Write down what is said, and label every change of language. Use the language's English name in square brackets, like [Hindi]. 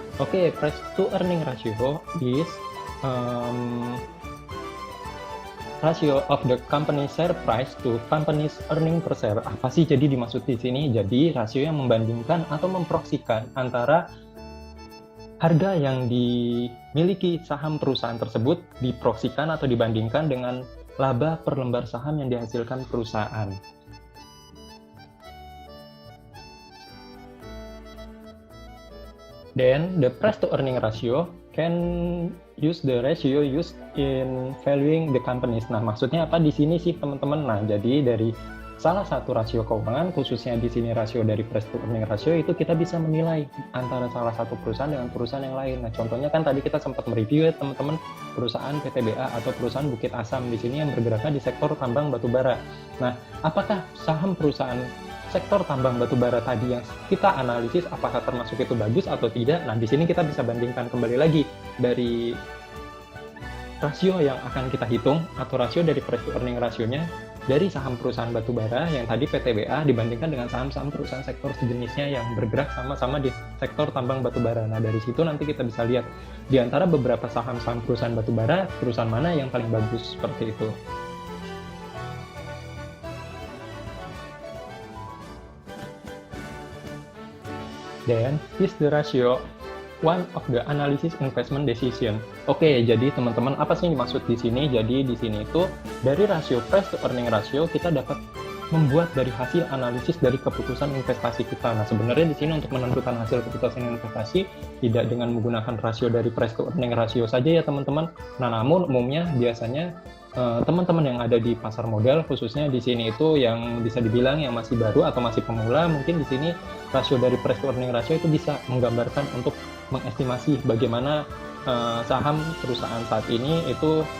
[English] Oke, price to earning ratio is ratio of the company share price to company's earning per share. [Indonesian] Apa sih jadi dimaksud di sini? Jadi rasio yang membandingkan atau memproksikan antara harga yang dimiliki saham perusahaan tersebut diproksikan atau dibandingkan dengan laba per lembar saham yang dihasilkan perusahaan. [English] Then the price to earning ratio can use the ratio used in valuing the companies. [Indonesian] Nah, maksudnya apa di sini sih teman-teman? Nah, jadi dari salah satu rasio keuangan, khususnya di sini rasio dari price to earning ratio, itu kita bisa menilai antara salah satu perusahaan dengan perusahaan yang lain. Nah, contohnya kan tadi kita sempat mereview ya teman-teman, perusahaan PTBA atau perusahaan Bukit Asam di sini yang bergeraknya di sektor tambang batubara. Nah, apakah saham perusahaan sektor tambang batubara tadi yang kita analisis apakah termasuk itu bagus atau tidak? Nah, di sini kita bisa bandingkan kembali lagi dari rasio yang akan kita hitung atau rasio dari price to earning rasionya dari saham perusahaan batubara yang tadi PTBA dibandingkan dengan saham-saham perusahaan sektor sejenisnya yang bergerak sama-sama di sektor tambang batubara. Nah, dari situ nanti kita bisa lihat di antara beberapa saham-saham perusahaan batubara, perusahaan mana yang paling bagus, seperti itu. [English] Then, is the ratio one of the analysis investment decision. [Indonesian] Oke, jadi teman-teman, apa sih yang dimaksud di sini? Jadi di sini itu dari rasio price to earning ratio kita dapat membuat dari hasil analisis dari keputusan investasi kita. Nah, sebenarnya di sini untuk menentukan hasil keputusan investasi tidak dengan menggunakan rasio dari price to earning ratio saja ya teman-teman. Nah, namun umumnya biasanya teman-teman yang ada di pasar modal, khususnya di sini itu yang bisa dibilang yang masih baru atau masih pemula, mungkin di sini rasio dari price to earning ratio itu bisa menggambarkan untuk mengestimasi bagaimana saham perusahaan saat ini itu